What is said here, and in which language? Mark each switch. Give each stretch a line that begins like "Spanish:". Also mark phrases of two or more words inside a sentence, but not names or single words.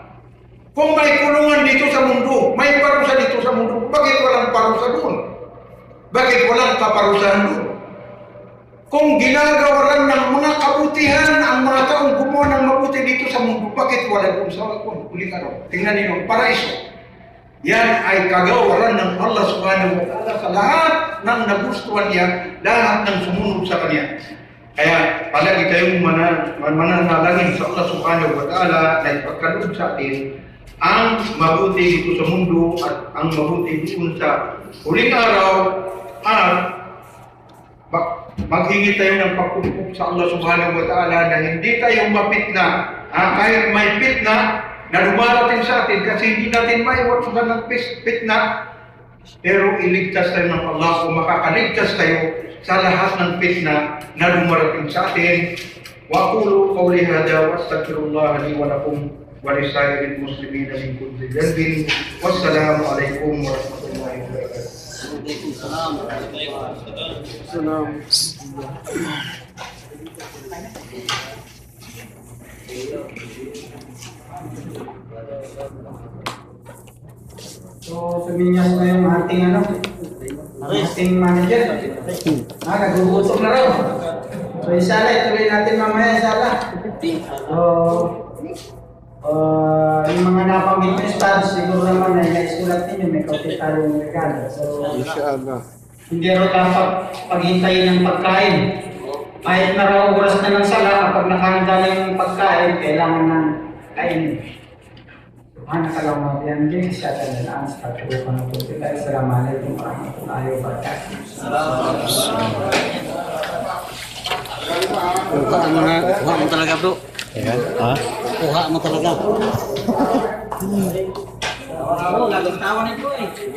Filipino: Kung may kulungan dito sa mundo, may parusa dito sa mundo, bakit walang parusa doon? Bakit walang kaparusahan doon? Kung ginagawa ng mga kabutihan ang mga taong gumawa ng mabuti dito sa mundo, bakit wala doon sa huling araw? Tingnan ninyo, paraiso. Yan ay kagawaran ng Allah
Arabic: سبحانه وتعالى
Filipino: sa lahat ng nagustuhan niya, lahat ng sumunod sa Kanya. Kaya palagi kayong mananalangin sa Allah
Arabic: سبحانه وتعالى
Filipino: na ipagkaloob sa atin ang mabuti dito sa mundo at ang mabuti doon sa huling araw, at maghingi tayo ng pagkukup sa Allah
Arabic: سبحانه وتعالى
Filipino: na hindi tayo mapitna, kahit may pitna na dumarating sa atin kasi hindi natin maiwasan ng pitna, pero iligtas tayo ng Allah o makakaligtas tayo sa lahat ng pitna na dumarating sa atin.
Arabic: وأقول قولي هذا وأستغفر الله لي ولكم ولسائر المسلمين من كل ذنب. والسلام عليكم ورحمة الله وبركاته.
Filipino: So, suminyas na yung ating ating manager. Nagugutom na raw. So, isala, ituloy natin mamaya, isala. Yung mga napanggit na status, siguro naman ay naisulat ninyo, may kaunti tayong regalo. So, hindi rin dapat paghintayin ng pagkain. Kahit na raw oras na ng sala, kapag nakahanda na yung pagkain, kailangan na kainin.
Arabic: سبحانك اللهم وبحمدك أشهد أن لا إله إلا أنت أستغفرك وأتوب إليك. السلام عليكم ورحمة الله وبركاته.
Filipino: Kuha mo talaga, bro. Kuha mo talaga. Nagtawa nito eh.